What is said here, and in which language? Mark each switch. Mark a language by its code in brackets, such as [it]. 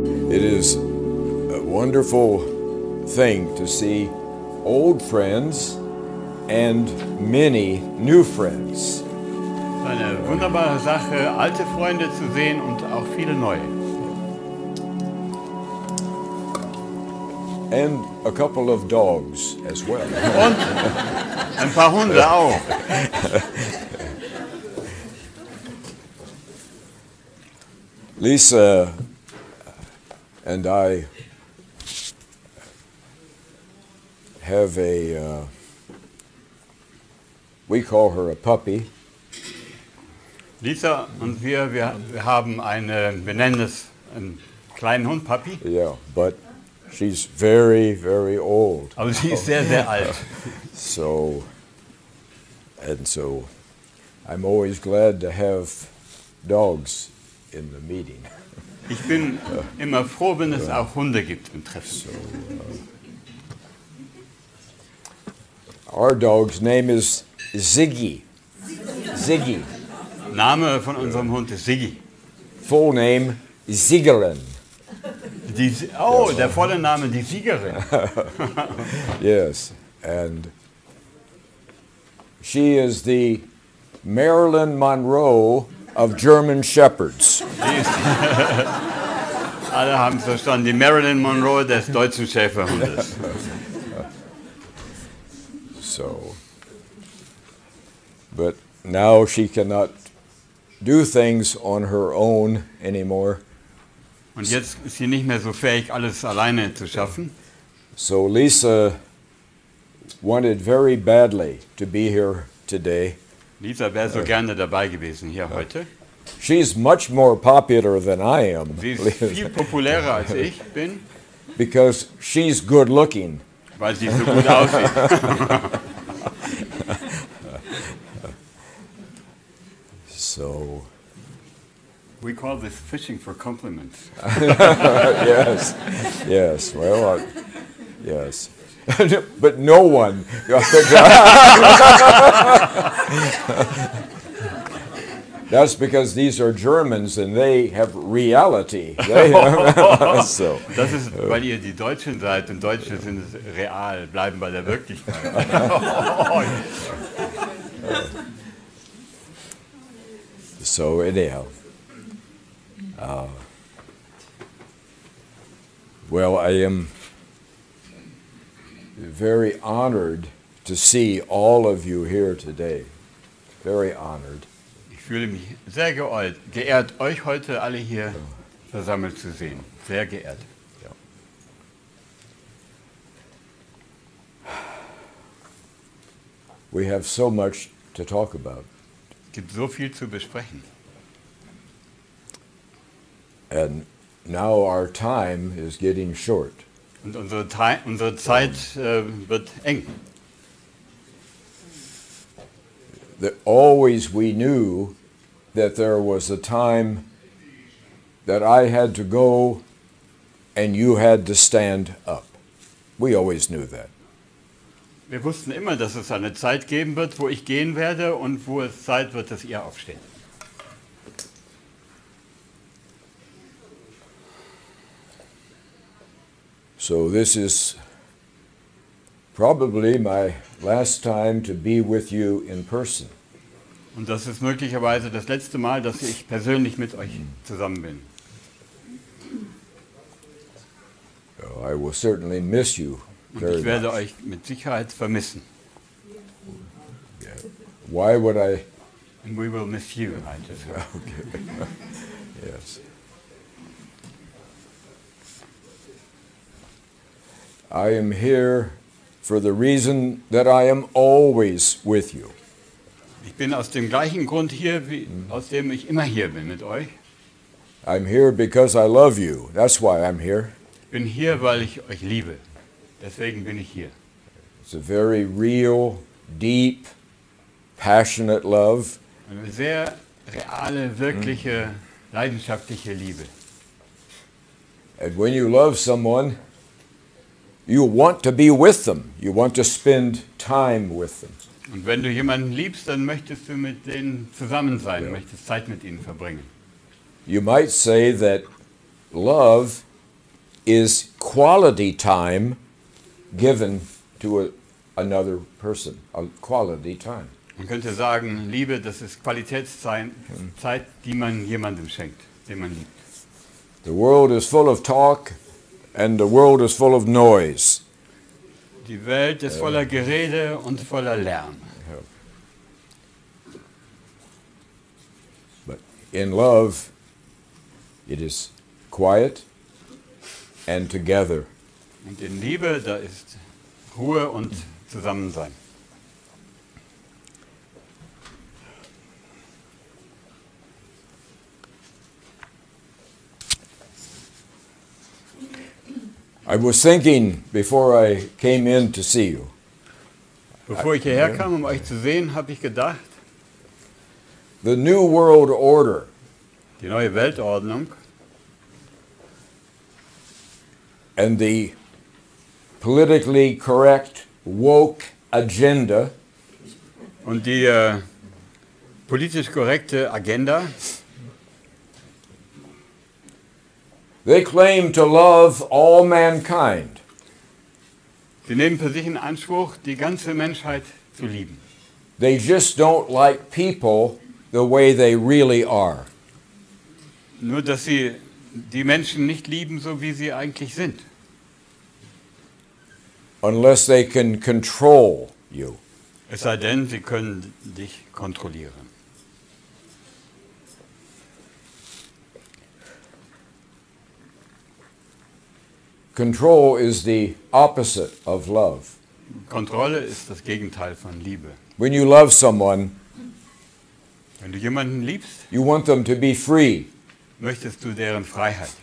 [en] It is a wonderful thing to see old friends and many new friends. [de] Eine wunderbare Sache, alte Freunde zu sehen und auch viele neue. [en] And a couple of dogs as well. [de] Und ein paar Hunde auch. [en] Lisa and I have we call her a puppy. [de] Lisa und wir haben wir nennen es einen kleinen Hund, Papi. [en] Yeah, but she's very, very old. [de] Aber sie ist sehr, sehr alt. [en] So I'm always glad to have dogs in the meeting. [de] Ich bin immer froh, wenn es auch Hunde gibt im Treffen. [en] So, our dog's name is Ziggy. Ziggy. [de] Name von unserem Hund ist Siggi. [en] Full name Siegerin. [de] Der volle Name, die Siegerin. [en] Yes, and she is the Marilyn Monroe of German Shepherds. [de] Alle haben es verstanden, die Marilyn Monroe des deutschen Schäferhundes. [en] So, but now she cannot do things on her own anymore. [de] Und jetzt ist sie nicht mehr so fähig, alles alleine zu schaffen. [en] So Lisa wanted very badly to be here today. [de] Lisa wäre so gerne dabei gewesen hier heute. [en] She's much more popular than I am. [de] Sie ist viel populärer als ich bin. [en] Because she's good looking. [de] Weil sie so gut aussieht. [en] So we call this fishing for compliments. Yes, yes. Well, yes, but no one. That's because these are Germans and they have reality. So. [de] Das ist, weil ihr die Deutschen seid und Deutsche sind real, bleiben bei der Wirklichkeit. [en] So anyhow, well, I am very honored to see all of you here today. Very honored. [de] Ich fühle mich sehr geehrt, euch heute alle hier versammelt zu sehen. Sehr geehrt. Ja. [en] We have so much to talk about. [de] Es gibt so viel zu besprechen. [en] And now our time is getting short. [de] Und unsere Zeit wird eng. [en] That always we knew that there was a time that I had to go and you had to stand up. We always knew that. [de] Wir wussten immer, dass es eine Zeit geben wird, wo ich gehen werde und wo es Zeit wird, dass ihr aufsteht. [en] So this is probably my last time to be with you in person. [de] Und das ist möglicherweise das letzte Mal, dass ich persönlich mit euch zusammen bin. [en] So I will certainly miss you very [de] Und ich werde [en] much. [de] euch mit Sicherheit vermissen. [en] Yeah. Why would I? And we will miss you. Okay. Yes. I am here for the reason that I am always with you. [de] Ich bin aus dem gleichen Grund hier, aus dem ich immer hier bin mit euch. [en] I'm here because I love you. That's why I'm here. [de] Ich bin hier, weil ich euch liebe. Deswegen bin ich hier. [en] It's a very real, deep, passionate love. [de] Eine sehr reale, wirkliche, leidenschaftliche Liebe. [en] And when you love someone, you want to be with them. You want to spend time with them. [de] Und wenn du jemanden liebst, dann möchtest du mit denen zusammen sein, Ja. möchtest Zeit mit ihnen verbringen. [en] You might say that love is quality time given to another person, a quality time. [de] Man könnte sagen, Liebe, das ist Qualitätszeit, Zeit, die man jemandem schenkt, den man liebt. [en] The world is full of talk and the world is full of noise. [de] Die Welt ist voller Gerede und voller Lärm. [en] But in love, it is quiet and together. [de] Und in Liebe, da ist Ruhe und Zusammensein. [en] I was thinking before I came in to see you, [de] Bevor ich hierher kam, um euch zu sehen, habe ich gedacht, [en] the New World Order [de] die neue Weltordnung [en] and the politically correct woke agenda [de] und die politisch korrekte Agenda, [en] they claim to love all mankind. [de] sie nehmen für sich in Anspruch, die ganze Menschheit zu lieben. [en] They just don't like people the way they really are. [de] Nur, dass sie die Menschen nicht lieben, so wie sie eigentlich sind. [en] Unless they can control you. [de] Es sei denn, sie können dich kontrollieren. [en] Control is the opposite of love. [de] Kontrolle ist das Gegenteil von Liebe. [en] When you love someone, [de] Wenn du jemanden liebst, [en] you want them to be free [de] möchtest du deren Freiheit